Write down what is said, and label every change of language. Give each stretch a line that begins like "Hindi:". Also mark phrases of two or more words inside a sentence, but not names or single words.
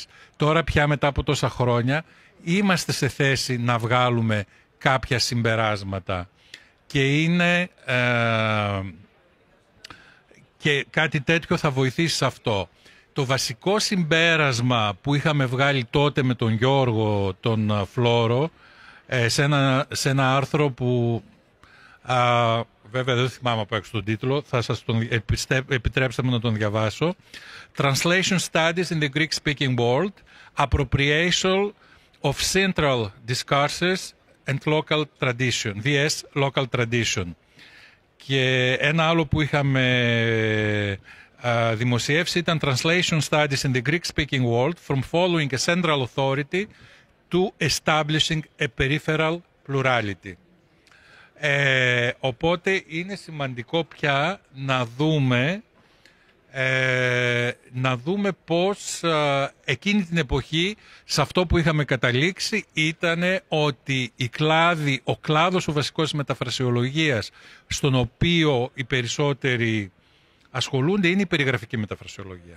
Greek: Τώρα πια μετά από τόσα χρόνια είμαστε σε θέση να βγάλουμε κάποια συμπεράσματα και είναι και κάτι τέτοιο θα βοηθήσει σε αυτό. Το βασικό συμπέρασμα που είχαμε βγάλει τότε με τον Γιώργο τον Φλόρο σε ένα άρθρο που βέβαια δεν θυμάμαι από έξω τον τίτλο, θα σας τον επιτρέψτε μου να τον διαβάσω.
English: Translation Studies in the Greek-speaking world, Appropriation of Central Discourses and Local Tradition, VS Local Tradition.
Greek: Και ένα άλλο που είχαμε δημοσιεύσει ήταν
English: Translation Studies in the Greek-speaking world from following a central authority to establishing a peripheral plurality.
Greek: Οπότε είναι σημαντικό πια να δούμε πώς εκείνη την εποχή σε αυτό που είχαμε καταλήξει ήταν ότι ο κλάδος ο βασικός μεταφρασιολογίας στον οποίο οι περισσότεροι ασχολούνται είναι η περιγραφική μεταφρασιολογία.